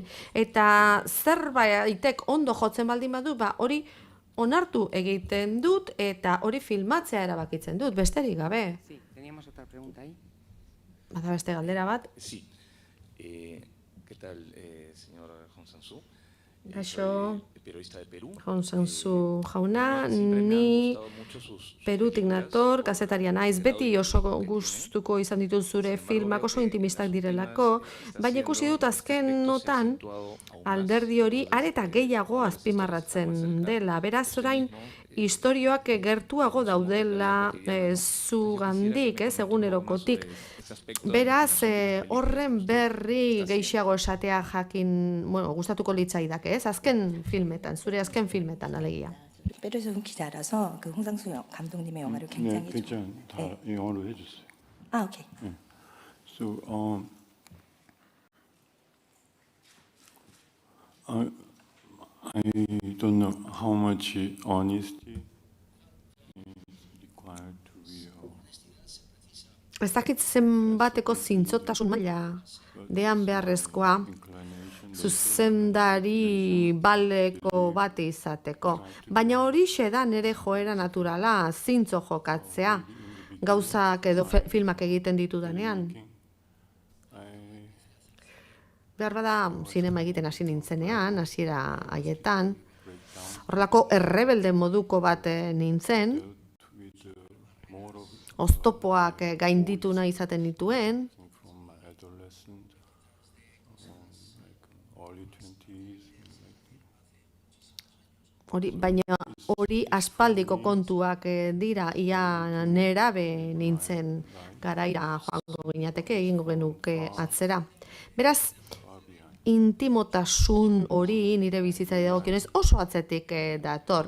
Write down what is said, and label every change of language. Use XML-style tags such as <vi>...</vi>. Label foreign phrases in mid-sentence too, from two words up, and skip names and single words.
<eu>Eta zerbaitek ondo jotzen baldin badu, hori onartu egiten dut eta hori filmatzea erabakitzen dut, besterik gabe.</eu> <es>Sí, teníamos otra pregunta ahí.</es> <eu>Bada beste galdera bat.</eu> <es>Sí. ¿Qué tal, señor Hong Sang-soo?</es> <eu>Kaixo,</eu> <es>Soy periodista de Perú.</es> <eu>Hong Sang-soo jauna,</eu> <es>Siempre me han</es> <eu>ni</eu> <es>gustado mucho sus</es> <eu>Perutik</eu> <es>películas,</es> <eu>nator, kazetaria naiz, beti oso gustuko izan ditut zure filmak oso intimistak direlako, baina ikusi dut azken notan alderdi hori areta gehiago azpimarratzen dela. Beraz orain istorioak gertuago daudela zugandik, egunerokotik. Beraz, horren berri gehiago esatea jakin, gustatuko litzaidake, azken filmetan, zure azken filmetan alegia.</eu> <ko>페루에서 기자라서 그 홍상수 감독님의 영화를 네, 굉장히 괜찮아. 다 영어로 해주세요. 오케이.</ko> <en>So, I don't know how much honesty is required to be</en> <eu>Ez dakit zenbateko zintzotasun maila dean beharrezkoa</eu> <en>inclination.</en> <eu>zuzendari baleko bat izateko. Baina horixe da nire joera naturala, zintzo jokatzea, gauzak edo filmak egiten ditudanean. Behar bada, zinema egiten hasi nintzenean, hasiera haietan, horrelako errebelde moduko bat nintzen, oztopoak gainditu nahi izaten dituen,</eu> <en>From my adolescent, like early 20s,</en> <eu>Baina hori aspaldiko kontuak dira, ia nerabe nintzen garaira joango ginateke, egingo genuke atzera. Beraz, intimotasun hori nire bizitzari dagokionez oso atzetik dator.</eu>